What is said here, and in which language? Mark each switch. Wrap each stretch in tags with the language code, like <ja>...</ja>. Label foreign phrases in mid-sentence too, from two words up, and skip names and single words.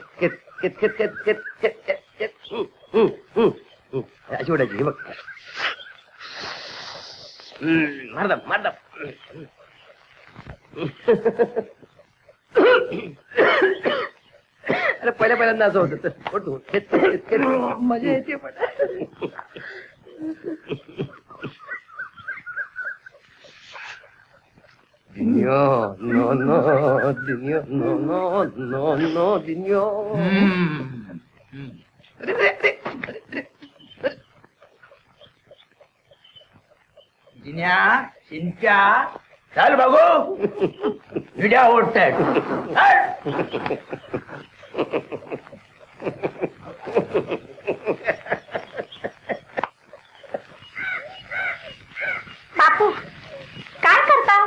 <mr>अशी ओढायची बघ. मारदा मारदा. अरे पहिल्यांदा असं होत. मजा येते पण.</mr> <en>Dinio, no, no, Dinio, no, no, no, no, Dinio.</en> <mr>जिन्या शिंप्या चल बघू विड्या ओढतायत. बापू काय करता?</mr>